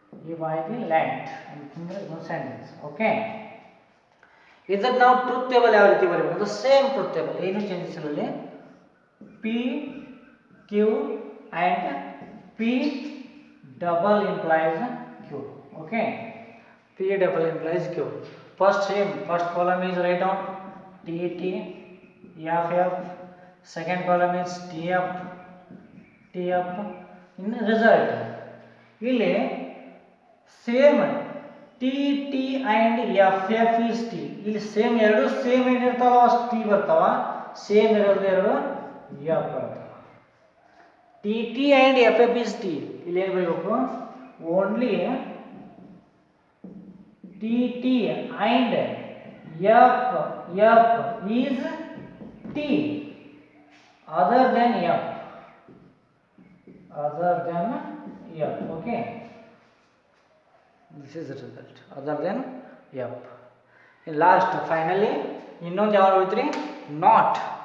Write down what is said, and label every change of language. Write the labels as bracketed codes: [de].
[en] if I the land [kn] ಅಂತಂದ್ರೆ ಒಂದು sentence. Okay, ಇದಕ್ಕೆ ನಾವು ಟ್ರೂತ್ ಟೇಬಲ್ ಯಾವ ರೀತಿ ಬರೀಬೇಕು ಅಂದ್ರೆ ಸೇಮ್ ಟ್ರೂತ್ ಟೇಬಲ್, ಏನು ಚೇಂಜಸ್ ಇಲ್ಲ ಅಲ್ಲಿ. [en] P Q and P double implies Q. Okay, P double implies Q. First same, first column is write down T T F F, second column is T F T F. In result [kn] ಇಲ್ಲಿ [en] Same T T and F F is T. [kn] ಇಲ್ಲಿ same ಎರಡು same ಏನಿರ್ತಾವ ಅಷ್ಟು T ಬರ್ತಾವ, same ಇರೋದು ಎರಡು F ಬರ್ತಾವ. [en] T T and F F is T. [kn] ಇಲ್ಲಿ ಏನು ಬರಬೇಕು, [en] Only T T and F F is T other than F, other than f. Okay, this is the result, other than f. In last finally [kn] ಇನ್ನೊಂದು ಯಾವ್ದು ಹೋಯ್ತ್ರಿ, [en] Not.